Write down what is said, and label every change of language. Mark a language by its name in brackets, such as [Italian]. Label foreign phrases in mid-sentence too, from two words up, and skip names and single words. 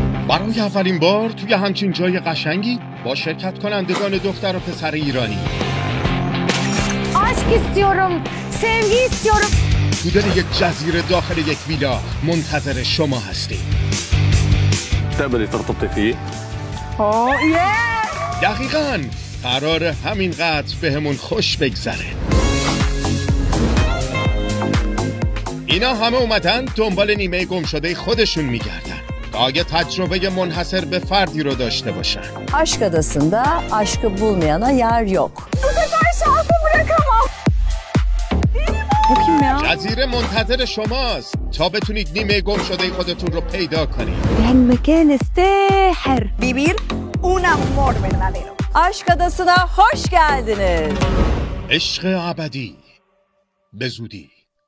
[Persian] برای اولین بار توی همچین جای قشنگی با شرکت کنندگان دختر و پسر ایرانی. [Turkish] aşk istiyorum, sevgi istiyorum. [Persian] تو دل یک جزیره داخل یک ویلا منتظر شما هستیم. [Arabic] تقبلي ترتبطي فيه؟ [Persian] دقیقاً قرار همینقدر بهمون خوش بگذره. اینا همه اومدن دنبال نیمه گم شده خودشون میگردن تا اگه تجربه منحصر به فردی رو داشته باشن. [Turkish] Aşk adasında aşkı bulmayana yer yok. Bu sefer şansı bırakamam. Bu kim ya? [Persian] جزیره منتظر شماست تا بتونید نیمه گم شده خودتون رو پیدا کنید. [Arabic] بهالمكان الساحر. [Spanish] Vivir un amor verdadero. [Turkish] Aşk adasına hoş geldiniz. [Persian] عشق ابدی به زودی.